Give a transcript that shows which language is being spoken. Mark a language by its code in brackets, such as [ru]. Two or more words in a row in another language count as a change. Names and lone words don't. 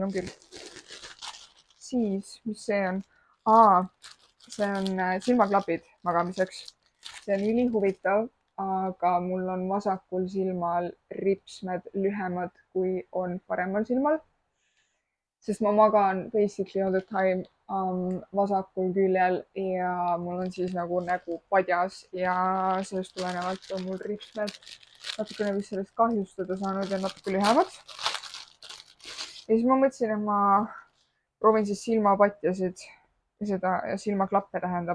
[et] On küll. Siis, mis see on? See on silmaklapid magamiseks. See on ülihuvitav, aga mul on vasakul silmal ripsmed lühemad kui on paremal silmal. Sest ma magan [en] basically all the time [et] vasakul küljel ja mul on siis nagu nägu padjas ja sellest tulenevalt on mul ripsmed natukene vist sellest kahjustada saanud ja natuke lühemad. Ja siis ma mõtlesin, et ma proovin siis silmapatjasid ja silmaklappe tähendab.